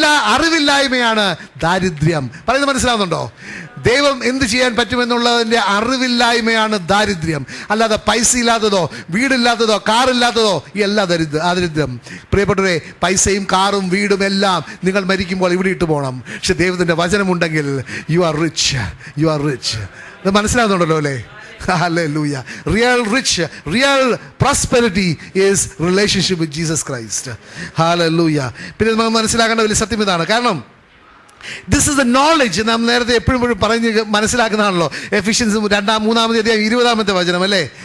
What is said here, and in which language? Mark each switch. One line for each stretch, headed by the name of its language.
Malayalam: അറിവില്ലായ്മയാണ് ദാരിദ്ര്യം. പറയുന്നത് മനസ്സിലാവുന്നുണ്ടോ? ദൈവം എന്ത് ചെയ്യാൻ പറ്റുമെന്നുള്ളതിൻ്റെ അറിവില്ലായ്മയാണ് ദാരിദ്ര്യം. അല്ലാതെ പൈസ ഇല്ലാത്തതോ വീടില്ലാത്തതോ കാറില്ലാത്തതോ ഈ എല്ലാ ദാരിദ്ര്യം. പ്രിയപ്പെട്ടവരെ, പൈസയും കാറും വീടും എല്ലാം നിങ്ങൾ മരിക്കുമ്പോൾ ഇവിടെ ഇട്ട് പോകണം. പക്ഷെ ദൈവത്തിൻ്റെ വചനമുണ്ടെങ്കിൽ
English: You are rich.
Malayalam: ഇത് മനസ്സിലാവുന്നുണ്ടല്ലോ അല്ലേ? Hallelujah.
English: Real rich, real prosperity is relationship with Jesus Christ. Hallelujah.
Malayalam: പിന്നെ നമ്മൾ മനസ്സിലാക്കേണ്ട വലിയ സത്യം ഇതാണ്. കാരണം
English: This is the knowledge.
Malayalam: നാം നേരത്തെ എപ്പോഴും പറഞ്ഞ് മനസ്സിലാക്കുന്നതാണല്ലോ. എഫിഷ്യൻസ് 2-3 20 വചനം അല്ലേ?